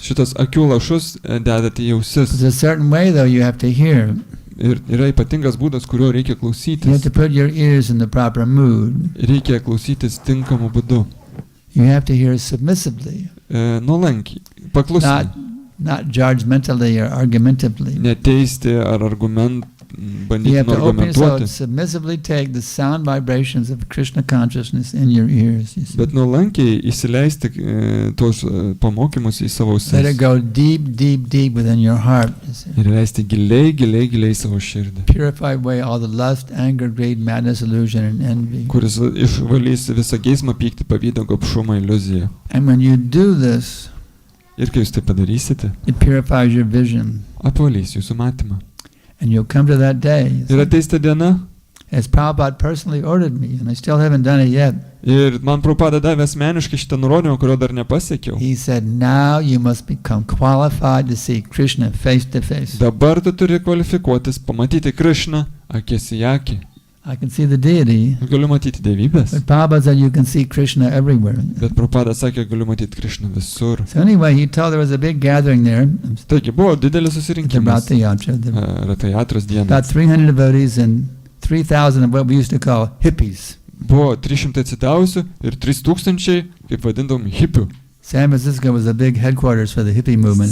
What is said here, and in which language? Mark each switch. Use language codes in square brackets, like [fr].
[lt] Šitas akių lašus dedate į ausis. [en] There's a certain way though you have to hear. [lt] Ir yra ypatingas būdas, kurio reikia klausytis. [en] You have to put your ears in the proper mood. [lt] Reikia klausytis tinkamu būdu. [en] You have to hear submissively. [lt] Nuolankiai, paklusniai. [en] Not judgmentally or argumentatively. [lt] Neteisti ar bandyti [en] you have to open yourself [lt] argumentuoti. [en] Submissively take the sound vibrations of Krishna consciousness in your ears. You see. [lt] Bet nuolankiai įsileisti tos pamokymus į savo ausis. [en] Let it go deep, deep, deep within your heart. You see. [lt] Ir leisti giliai į savo širdį. [en] Purify away all the lust, anger, greed, madness, illusion, and envy. [lt] Kuris išvalys visą geismą, pyktį, pavydą, gobšumą, iliuziją. [en] And when you do this, [lt] ir kai jūs tai padarysite, [en] it purifies your vision. [lt] Apvalys jūsų matymą. [en] And you'll come to that day. [lt] Ir ateis ta diena, [en] as Prabhupada personally ordered me, and I still haven't done it yet. [lt] Ir man Prabhupada davė asmeniškai šitą nurodymą, kurio dar nepasiekiau. [en] He said, now you must become qualified to see Krishna face to face. [lt] Dabar tu turi kvalifikuotis pamatyti Krishną akis į akį. [en] I can see the deity. [lt] Galiu matyti dievybės. [en] But Prabhupada said you can see Krishna everywhere. [lt] Bet Prabhupada sakė, galiu matyti Krishną visur. [en] So anyway, he told there was a big gathering there. [lt] Taigi buvo didelis susirinkimas. Ratayatros dieną. [en] About 300 devotees and 3,000 of what we used to call hippies. [lt] Buvo 300 atsidavusių ir 3,000, kaip vadindavom, hipių. [en] San Francisco was a big headquarters for the hippie movement.